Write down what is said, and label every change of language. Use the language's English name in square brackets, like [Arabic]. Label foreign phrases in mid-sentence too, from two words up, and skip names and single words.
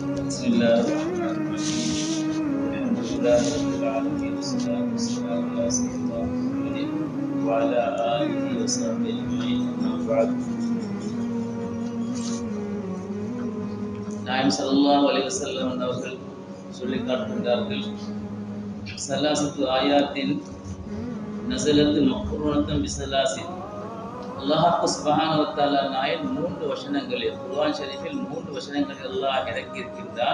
[Arabic] بسم الله الرحمن الرحيم الحمد لله رب العالمين والصلاة والسلام على سيدنا محمد وعلى آله وصحبه أجمعين أما بعد [Tamil] நாயம் [Arabic] صلى الله عليه وسلم [Tamil] அவர்கள் சொல்லிக் காட்டுகின்றார்கள் [Arabic] ثلاثة آيات نزلت مقرونة بثلاث الله سبحانه وتعالى [Tamil] நாயன் 3 வசனங்களில் குர்ஆன் ஷரீஃபில் 3 வசனங்களில் அல்லாஹ் இறக்கி இருக்கின்றார்.